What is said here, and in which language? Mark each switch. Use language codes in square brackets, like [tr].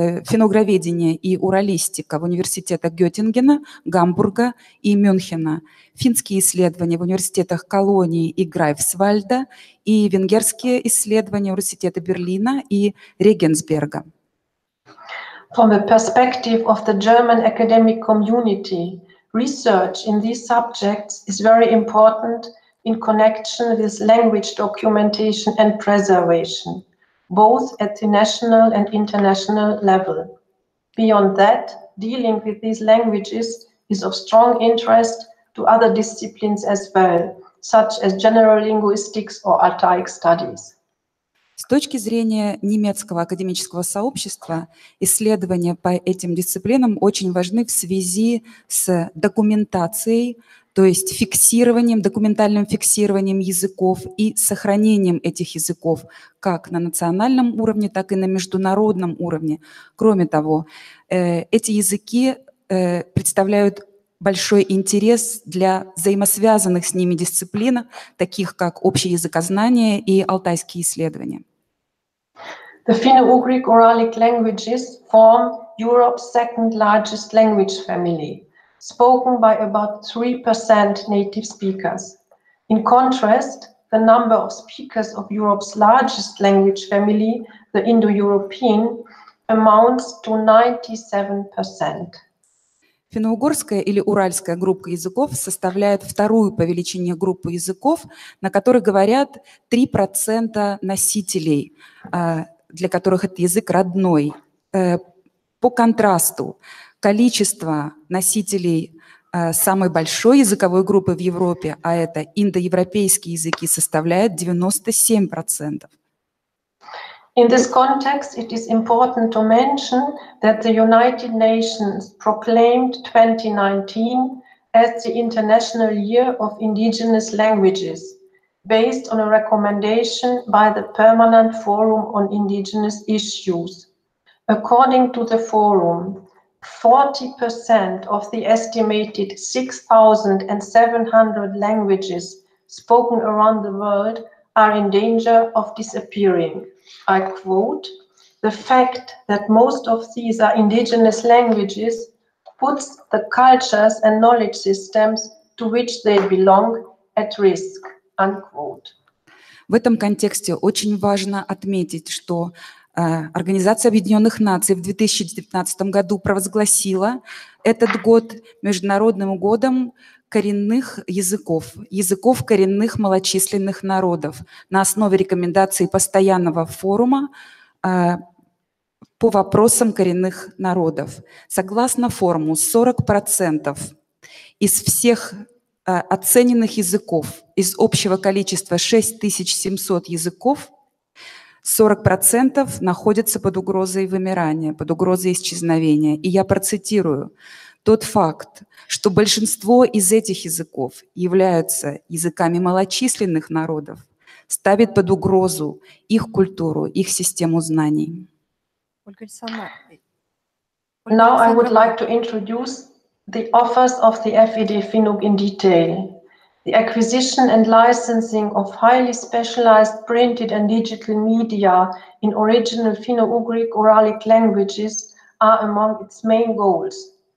[ru] Финно-угроведение и уралистика в университетах Геттингена, Гамбурга и Мюнхена, финские исследования в университетах Колонии и Грайфсвальда и венгерские исследования университета Берлина и Регенсберга. [en] From the perspective of the German academic community, research in these subjects is very important in connection with language documentation and preservation, both at the national and international level. Beyond that, dealing with these languages is of strong interest to other disciplines as well, such as general linguistics or Altaic studies. [ru] С точки зрения немецкого академического сообщества, исследования по этим дисциплинам очень важны в связи с документацией, то есть фиксированием, документальным фиксированием языков и сохранением этих языков как на национальном уровне, так и на международном уровне. Кроме того, эти языки представляют большой интерес для взаимосвязанных с ними дисциплин, таких как общеязыкознание и алтайские исследования. [en] The Finno-Ugric Uralic languages form Europe's second largest language family, spoken by about 3% native speakers. In contrast, the number of speakers of Europe's largest language family, the Indo-European, amounts to 97%. [ru] Финно-угорская или уральская группа языков составляет вторую по величине группу языков, на которой говорят 3% носителей, для которых этот язык родной. По контрасту, количество носителей самой большой языковой группы в Европе, а это индоевропейские языки, составляет 97%. [en] In this context, it is important to mention that the United Nations proclaimed 2019 as the International Year of Indigenous Languages, based on a recommendation by the Permanent Forum on Indigenous Issues. According to the forum, 40% of the estimated 6,700 languages spoken around the world are in danger of disappearing. I quote, "The fact that most of these are indigenous languages puts the cultures and knowledge systems to which they belong at risk." Unquote. [ru] В этом контексте очень важно отметить, что Организация Объединенных Наций в 2019 году провозгласила этот год Международным годом коренных языков, языков коренных малочисленных народов на основе рекомендаций постоянного форума по вопросам коренных народов. Согласно форуму, 40% из всех оцененных языков, из общего количества 6700 языков, 40% находятся под угрозой вымирания, под угрозой исчезновения. И я процитирую: тот факт, что большинство из этих языков являются языками малочисленных народов, ставит под угрозу их культуру, их систему знаний. [en] Now I would like to introduce the offers of the FED FINUG in detail. The acquisition and licensing of highly specialized printed and digital media in original Finno-Ugric Uralic languages are among its main goals.